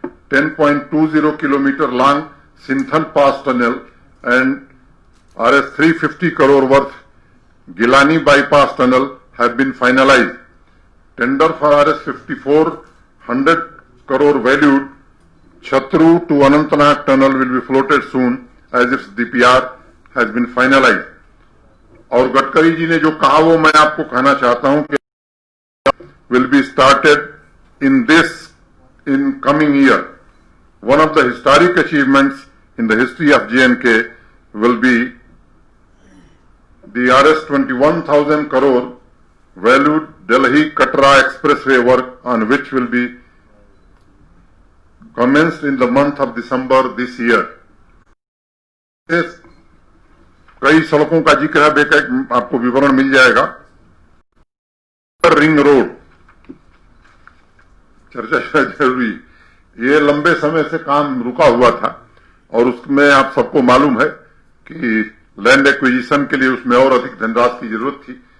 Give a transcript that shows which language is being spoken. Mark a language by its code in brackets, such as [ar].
[en] 10.20 kilometer long Sinthan Pass Tunnel and Rs 350 crore worth Gilani Bypass Tunnel have been finalized. Tender for Rs 5400 crore valued Chatru to Anantnag Tunnel will be floated soon as its DPR has been finalized. [hi] और गडकरी जी ने जो कहा वो मैं आपको कहना चाहता हूं कि [en] will be started in coming year. One of the historic achievements in the history of J&K will be the Rs 21,000 crore valued Delhi Katra Expressway work on which will be commenced in the month of December this year. [hi] कई सड़कों का जिक्र है, बेका आपको विवरण मिल जाएगा. Ring road चर्चा जरूरी, ये लंबे समय से काम रुका हुआ था और उसमें आप सबको मालूम है कि लैंड एक्विजिशन के लिए उसमें और अधिक धनराशि की जरूरत थी.